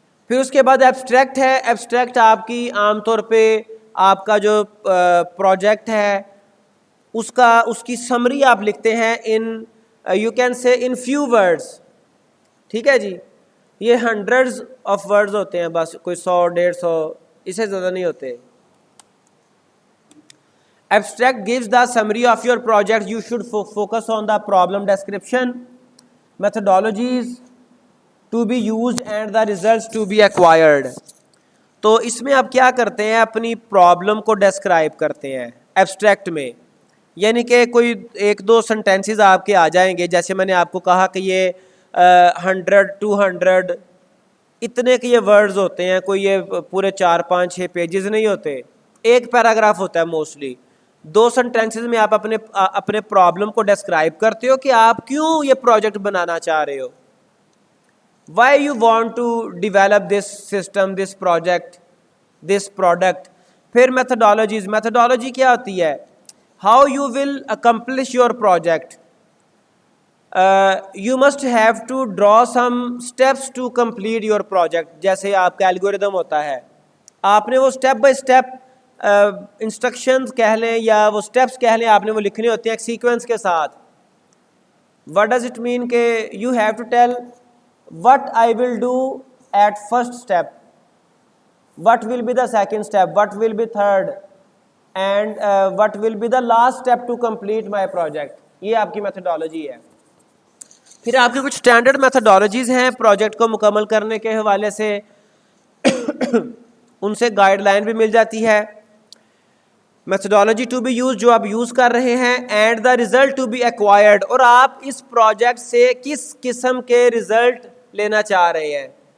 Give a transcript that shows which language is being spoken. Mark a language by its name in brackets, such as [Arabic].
[Urdu] پھر اس کے بعد ایبسٹریکٹ ہے. ایبسٹریکٹ آپ کی عام طور پہ آپ کا جو پروجیکٹ ہے اس کی سمری آپ لکھتے ہیں [English] In you can say in few words. [Urdu] ٹھیک ہے جی, یہ ہنڈریڈز آف ورڈز ہوتے ہیں, بس کوئی 100 150 اس سے زیادہ نہیں ہوتے. [English] Abstract gives the summary of your project. You should focus on the problem description, methodologies to be used and the results to be acquired. [Urdu] تو اس میں آپ کیا کرتے ہیں, اپنی پرابلم کو ڈسکرائب کرتے ہیں ایبسٹریکٹ میں. یعنی کہ کوئی 1-2 سنٹینسز آپ کے آ جائیں گے, جیسے میں نے آپ کو کہا کہ یہ 100 200 اتنے کے یہ ورڈز ہوتے ہیں, کوئی یہ پورے 4-5-6 پیجز نہیں ہوتے, ایک پیراگراف ہوتا ہے موسٹلی. 2 سنٹینسز میں آپ اپنے پرابلم کو ڈسکرائب کرتے ہو کہ آپ کیوں یہ پروجیکٹ بنانا چاہ رہے ہو, [English] Why you want to develop this system, this project, this product. [Urdu] پھر میتھڈالوجیز. میتھڈالوجی کیا ہوتی ہے, [English] How you will accomplish your project. You must have to draw some steps to complete your project. [Urdu] جیسے آپ کا algorithm ہوتا ہے, آپ نے وہ اسٹیپ بائی اسٹیپ انسٹرکشنز کہہ لیں یا وہ اسٹیپس کہہ لیں, آپ نے وہ لکھنے ہوتے ہیں ایک سیکوینس کے ساتھ. [English] What does it mean کہ you have to tell what I will do at first step, what will be the second step, what will be third, and what will be the last step to complete my project. [Urdu] یہ آپ کی methodology ہے. پھر آپ کی کچھ standard methodologies ہیں project کو مکمل کرنے کے حوالے سے, ان سے گائیڈ لائن بھی مل جاتی ہے. [English] methodology to be use, [Urdu] جو آپ یوز کر رہے ہیں, [English] and the result to be acquired, [Urdu] اور آپ اس پروجیکٹ سے کس قسم کے ریزلٹ لینا چاہ رہے ہیں.